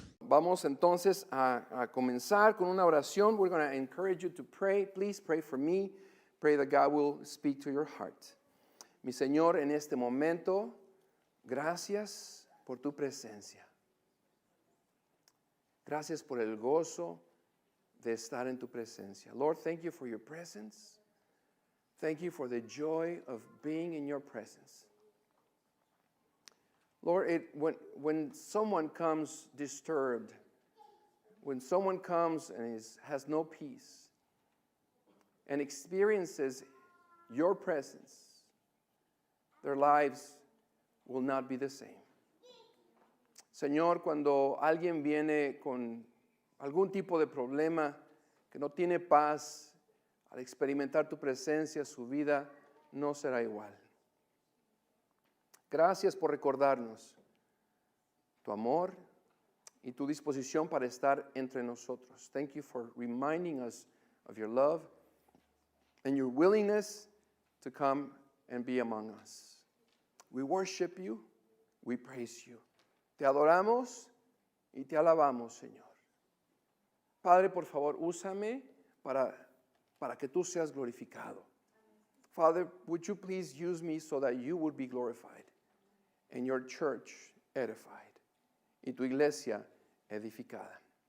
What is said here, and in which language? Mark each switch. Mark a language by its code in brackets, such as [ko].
[es] vamos entonces a comenzar con una oración. [en] We're going to encourage you to pray. Please pray for me. Pray that God will speak to your heart. [es] Mi Señor, en este momento, gracias por tu presencia. Gracias por el gozo de estar en tu presencia. [en] Lord, thank you for your presence. Thank you for the joy of being in your presence. Lord, when someone comes disturbed, when someone comes and has no peace and experiences your presence, their lives will not be the same. [es] Señor, cuando alguien viene con algún tipo de problema, que no tiene paz, al experimentar tu presencia, su vida no será igual. Gracias por recordarnos tu amor y tu disposición para estar entre nosotros. [en] Thank you for reminding us of your love and your willingness to come and be among us. We worship you, we praise you. [es] Te adoramos y te alabamos, Señor. Padre, por favor, úsame para que tú seas glorificado. [en] Father, would you please use me so that you would be glorified and your church edified [es] y tu iglesia edificada.